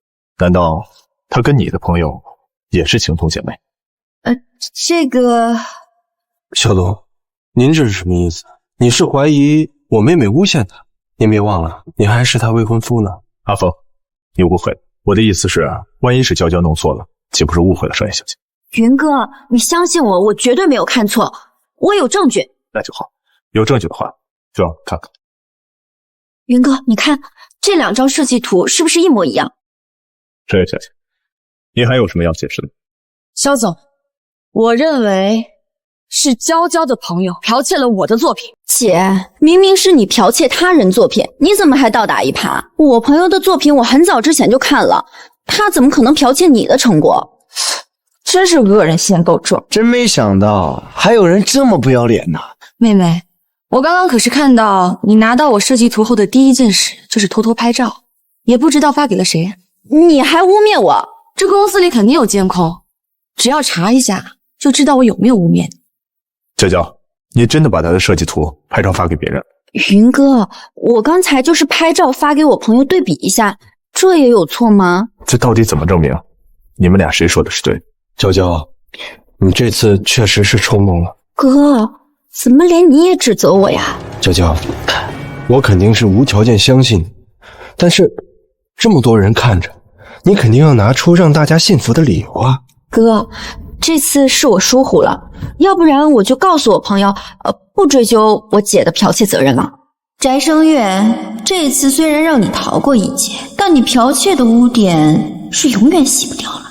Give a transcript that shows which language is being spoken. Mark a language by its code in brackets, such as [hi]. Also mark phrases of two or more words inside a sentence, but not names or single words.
[zh] 難道她跟你的朋友也是情同姐妹？這個…… 肖總，您這是什麼意思？你是懷疑我妹妹誣陷她？您別忘了，你還是她未婚夫呢。阿峰，你誤會了，我的意思是，萬一是嬌嬌弄錯了，豈不是誤會了聲月小姐？雲哥，你相信我，我絕對沒有看錯，我有證據。那就好，有證據的話，就讓我看看。雲哥，你看這兩張設計圖是不是一模一樣？聲月小姐，你還有什麼要解釋的？肖總，我認為是嬌嬌的朋友剽竊了我的作品。姐，明明是你剽竊他人作品，你怎麼還倒打一耙？我朋友的作品我很早之前就看了，他怎麼可能剽竊你的成果？真是惡人先告狀，真沒想到還有人這麼不要臉呢。妹妹，我剛剛可是看到你拿到我設計圖後的第一件事就是偷偷拍照，也不知道發給了誰。你還污衊我？這公司裡肯定有監控，只要查一下就知道我有沒有污衊你。嬌嬌，你真的把他的設計圖拍照發給別人？雲哥，我剛才就是拍照發給我朋友對比一下，這也有錯嗎？這到底怎麼證明？你們倆誰說的是對的？嬌嬌，你這次確實是衝動了。哥，怎麼連你也指責我呀？嬌嬌，我肯定是無條件相信你，但是這麼多人看着，你肯定要拿出讓大家信服的理由啊。哥，這次是我疏忽了，要不然我就告訴我朋友，不追究我姐的剽竊責任了。翟聲月，這次雖然讓你逃過一劫，但你剽竊的污點是永遠洗不掉了。